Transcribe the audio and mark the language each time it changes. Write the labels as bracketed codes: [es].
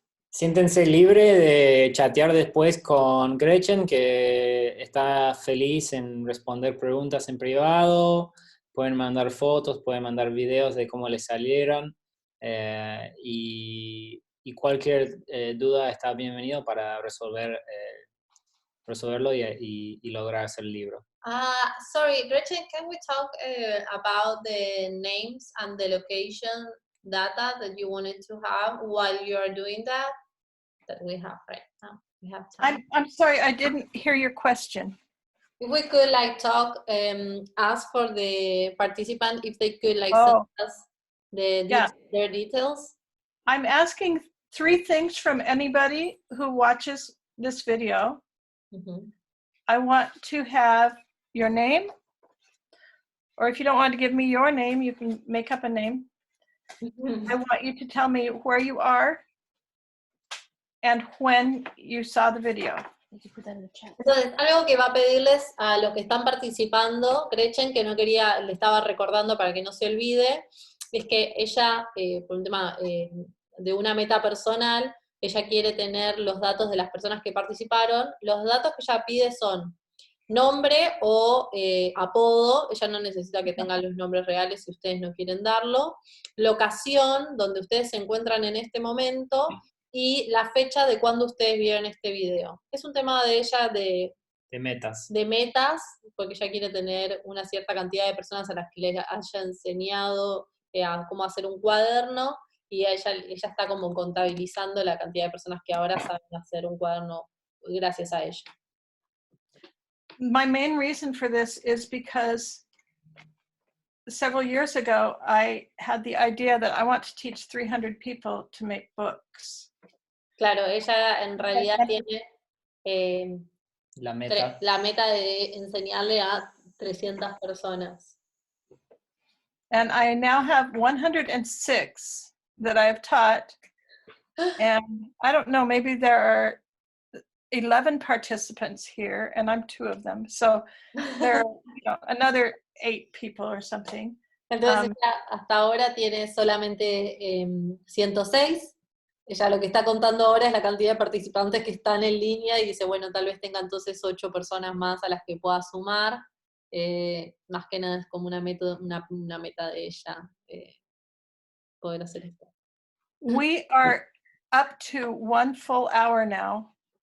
[es] Siéntense libre de chatear después con Gretchen, que está feliz en responder preguntas en privado. Pueden mandar fotos, pueden mandar videos de cómo les salieron. Y cualquier duda está bienvenido para resolverlo y lograr hacer el libro. [en] Sorry, Gretchen, can we talk about the names and the location data that you wanted to have while you are doing that we have right now? We have time. I'm sorry, I didn't hear your question. If we could talk, ask for the participant if they could send us their details. I'm asking 3 things from anybody who watches this video, Ujú. I want to have your name, or if you don't want to give me your name, you can make up a name. I want you to tell me where you are and when you saw the video. You can put that in the chat. [es] Entonces, algo que va a pedirles a los que están participando, Gretchen, que no quería, le estaba recordando para que no se olvide, es que ella, por un tema de una meta personal, ella quiere tener los datos de las personas que participaron. Los datos que ella pide son nombre o apodo, ella no necesita que tengan los nombres reales si ustedes no quieren darlo, locación, donde ustedes se encuentran en este momento, y la fecha de cuando ustedes vieron este video. Es un tema de ella de metas, porque ella quiere tener una cierta cantidad de personas a las que les haya enseñado a cómo hacer un cuaderno, y ella está como contabilizando la cantidad de personas que ahora saben hacer un cuaderno gracias a ella. [en] My main reason for this is because several years ago, I had the idea that I want to teach 300 people to make books. [es] Claro, ella en realidad tiene La meta. la meta de enseñarle a 300 personas. [en] And I now have 106 that I've taught. And I don't know, maybe there are 11 participants here, and I'm 2 of them. So there are another 8 people or something. [es] Entonces ella hasta ahora tiene solamente 106. Ella lo que está contando ahora es la cantidad de participantes que están en línea y dice, bueno, tal vez tenga entonces 8 personas más a las que pueda sumar. Más que nada es como una meta de ella poder hacer esto. [en] We are up to 1 full hour now.